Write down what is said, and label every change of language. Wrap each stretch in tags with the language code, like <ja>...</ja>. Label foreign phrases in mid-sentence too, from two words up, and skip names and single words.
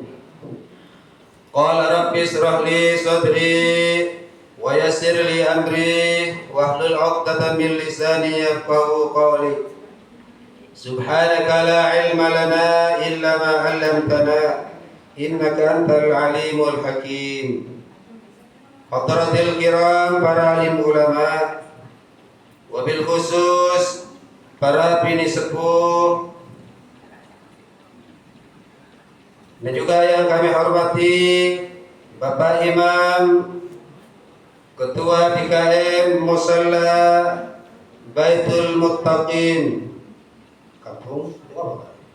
<ar>قال رب اشرح لي صدري ويسر لي أمري واحلل عقدة من لساني يفقهوا قولي. سبحانك لا علم لنا إلا ما علمتنا إنك أنت العليم الحكيم. حضرة الكرام,</ar> <id>para</id> <ar>عالم علماء, وبالخصوص</ar> <id>para bini sepuh, dan juga yang kami hormati Bapak Imam Ketua DKM Musalla Baitul Muttaqin Kampung apa?</id>